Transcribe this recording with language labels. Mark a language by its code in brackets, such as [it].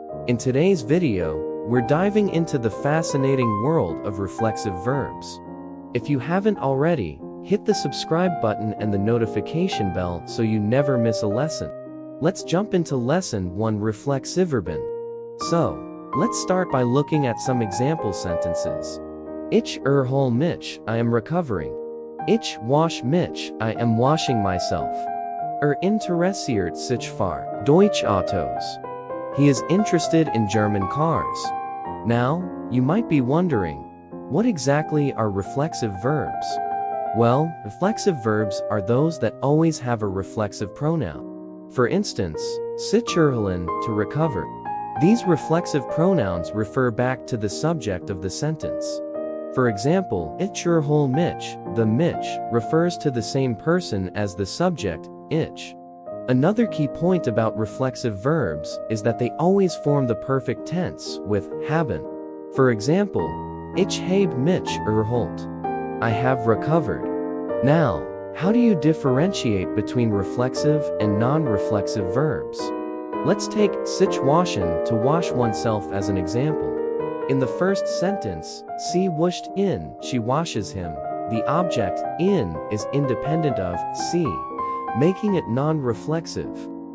[en] In today's video, we're diving into the fascinating world of reflexive verbs. If you haven't already, hit the subscribe button and the notification bell so you never miss a lesson. Let's jump into Lesson 1, Reflexive Verben. So, let's start by looking at some example sentences. [de] Ich erhole mich, [en] I am recovering. [de] Ich wasch mich, [en] I am washing myself. [de] Interessiert sich für Deutsche Autos. [en] He is interested in German cars. Now, you might be wondering, what exactly are reflexive verbs? Well, reflexive verbs are those that always have a reflexive pronoun. For instance, [de] sich erholen, [en] to recover. These reflexive pronouns refer back to the subject of the sentence. For example, [de] ich erhole mich, [en] the mich refers to the same person as the subject, ich. Another key point about reflexive verbs is that they always form the perfect tense with haben. [de] For example, ich habe mich erholt. [en] I have recovered. Now, how do you differentiate between reflexive and non-reflexive verbs? Let's take [de] sich waschen, [en] to wash oneself, as an example. In the first sentence, [de] sie wascht ihn, [en] she washes him. The object, in, is independent of sie, making it non-reflexive.